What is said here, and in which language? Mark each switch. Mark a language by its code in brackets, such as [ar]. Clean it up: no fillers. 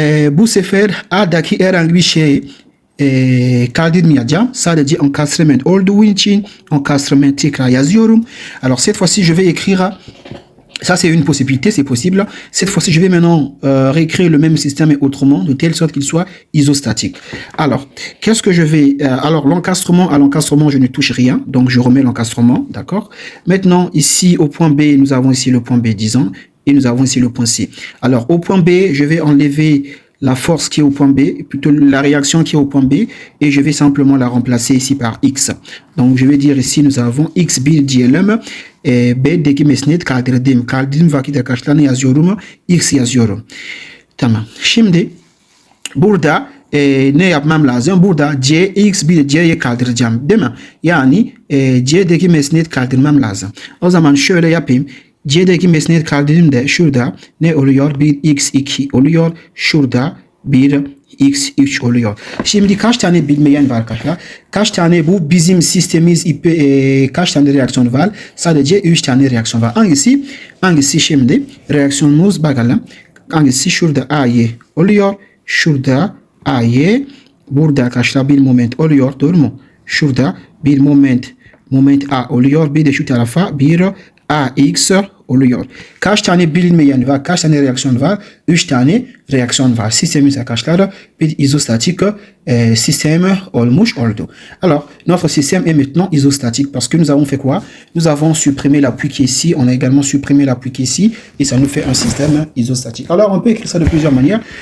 [tr] Bu sefer A'daki herhangi bir şey kaldırmayacağım. Sadece encastrement olduğu için encastrement tekrar yazıyorum. [fr] Alors cette fois-ci je vais écrire, ça c'est une possibilité, c'est possible. Cette fois-ci je vais maintenant réécrire le même système et autrement de telle sorte qu'il soit isostatique. Alors qu'est-ce que je vais alors à l'encastrement je ne touche rien, donc je remets l'encastrement, d'accord. Maintenant ici au point B nous avons ici le point B disons et nous avons ici le point C. Alors au point B je vais enlever la force qui est au point B, plutôt la réaction qui est au point B, et je vais simplement la remplacer ici par X. Donc je vais dire ici nous avons X1 [tr] diyelim. B'deki mesnet kaldırdım. Kaldırdığım vakit arkadaşlar ne yazıyorum? X yazıyorum. Tamam. Şimdi burada ne yapmam lazım? Burada X1 C'ye kaldıracağım, değil mi? Yani C'deki mesnet kaldırmam lazım. O zaman şöyle yapayım. C'deki mesnet kaldırdığımda şurada ne oluyor? Bir X2 oluyor. Şurada bir X3 oluyor. Şimdi kaç tane bilmeyen var arkadaşlar? Kaç tane bu bizim sistemimiz kaç tane reaksiyon var? Sadece 3 tane reaksiyon var. Hangisi şimdi? Reaksiyonumuz bakalım. Hangisi? Şurada AY oluyor. Şurada AY. Burada arkadaşlar bir moment oluyor. Doğru mu? Şurada bir moment A oluyor. Bir de şu tarafa bir AX oluyor. Kaç tane bilinmeyen var? Kaç tane reaksiyon var? 3 tane reaksiyon var. Sistemimiz arkadaşlar bir izostatik système olmuş oldu. [fr] Alors, notre système est maintenant isostatique parce que nous avons fait quoi? Nous avons supprimé l'appui qui est ici. On a également supprimé l'appui qui est ici et ça nous fait un système isostatique. Alors, on peut écrire ça de plusieurs manières.